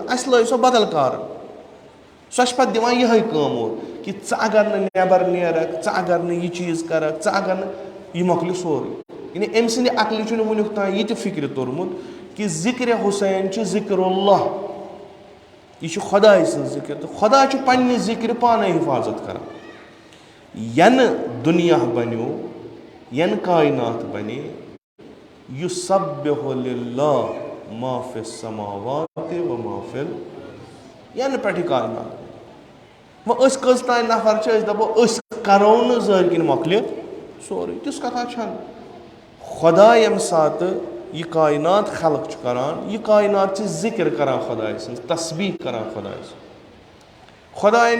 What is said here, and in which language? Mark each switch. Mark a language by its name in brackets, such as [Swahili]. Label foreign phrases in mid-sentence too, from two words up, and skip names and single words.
[Kashmiri] اَسہِ لٲج سۄ بدل کارٕ سۄ چھِ پَتہٕ دِوان یِہوٚے کٲم اور کہِ ژٕ اگر نہٕ نٮ۪بر نیرَکھ ژٕ اگر نہٕ یہِ چیٖز کَرَکھ ژٕ اگر نہٕ یہِ مۄکلہِ سورُے یعنی أمۍ سٕنٛدِ عقلہِ چھُنہٕ وٕنیُک تام یہِ تہِ فِکرِ توٚرمُت کہِ ذِکرِ حُسین چھُ ذِکر اللہ یہِ چھُ خۄداے سٕنٛز ذِکِر تہٕ خۄدا چھُ پنٛنہِ ذِکرِ پانَے حِفاظت کَران یَنہٕ دُنیا بَنیو یَنہٕ کاینات بَنے [Arabic] یُسَبِّحُ لِلّٰہ ما فِی السَّمَاواتِ و ما فِی [Kashmiri] یَنہٕ پٮ۪ٹھ یہِ کاینات وۄنۍ أسۍ کٔژ تانۍ نفر چھِ أسۍ دَپو أسۍ کَرو نہٕ ظٲہِر کِنۍ مۄکلہِ سورُے تِژھ کَتھا چھَنہٕ خۄدا ییٚمہِ ساتہٕ یہِ کاینات خلق چھُ کَران یہِ کاینات چھِ ذِکِر کَران خۄداے سٕنٛز تسبیٖح کَران خۄداے سٕنٛز خۄدایَن